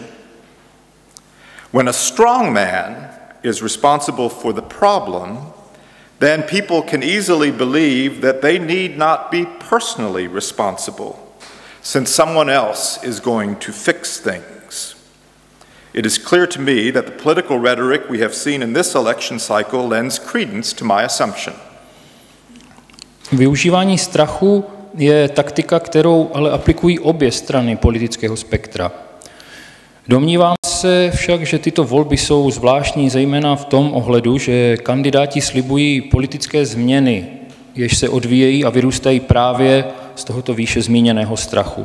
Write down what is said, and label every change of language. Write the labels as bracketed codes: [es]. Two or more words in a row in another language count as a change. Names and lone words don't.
[en] When a strong man is responsible for the problem, then people can easily believe that they need not be personally responsible, since someone else is going to fix things. It is clear to me that the political rhetoric we have seen in this election cycle lends credence to my assumption. [cs] Využívání strachu je taktika, kterou ale aplikují obě strany politického spektra. Domnívám se však, že tyto volby jsou zvláštní zejména v tom ohledu, že kandidáti slibují politické změny, jež se odvíjejí a vyrůstají právě z tohoto výše zmíněného strachu.